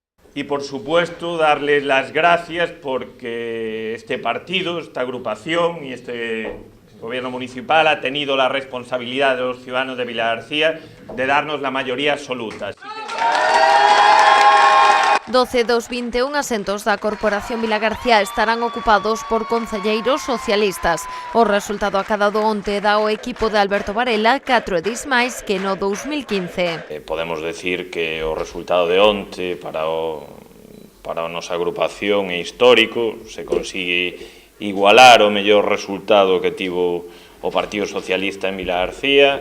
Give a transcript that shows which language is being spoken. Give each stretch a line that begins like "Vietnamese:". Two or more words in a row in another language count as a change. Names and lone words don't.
Spanish: Y por supuesto darles las gracias porque este partido, esta agrupación y este gobierno municipal ha tenido la responsabilidad de los ciudadanos de Vilagarcía de darnos la mayoría absoluta. Así que...
Galician: 12 dos 21 asentos da Corporación Vilagarcía estarán ocupados por concelleiros socialistas. O resultado acadado onte dá o equipo de Alberto Varela 4 edís máis que no 2015.
Spanish: Podemos decir que
Galician: o resultado de onte para a nosa agrupación é histórico,
Spanish: se consigue igualar
Galician: o mellor resultado que tivo o Partido Socialista en Vilagarcía.